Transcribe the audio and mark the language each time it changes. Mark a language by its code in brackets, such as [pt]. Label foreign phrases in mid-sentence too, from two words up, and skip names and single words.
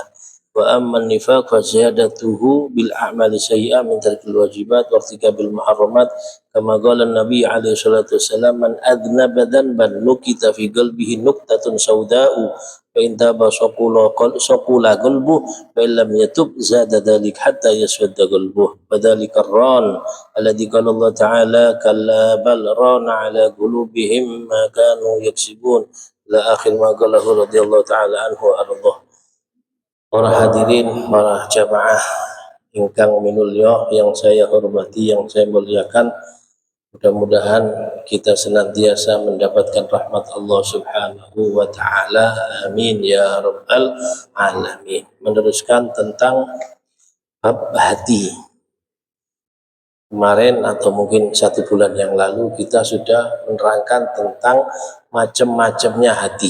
[ar] وأما النفاق فزيادته بالأعمال السيئة من ترك الواجبات وارتكاب المحرمات، كما قال النبي عليه الصلاة والسلام من أذنب ذنبا نكت في قلبه نكتة سوداء فإن تاب صقول قلبه فإن لم يتب زاد ذلك حتى يسود قلبه، وذلك الران الذي قال الله تعالى كلا بل ران على قلوبهم ما كانوا يكسبون إلى آخر ما قاله رضي الله تعالى عنه وأرضاه. [id] Para hadirin, para jamaah [jv] ingkang minulya [id] yang saya hormati, yang saya muliakan, mudah-mudahan kita senantiasa mendapatkan rahmat Allah [ar] سبحانه وتعالى. آمين يا رب العالمين. [id] Meneruskan tentang bab hati. Kemarin atau mungkin 1 bulan yang lalu kita sudah menerangkan tentang macam-macamnya hati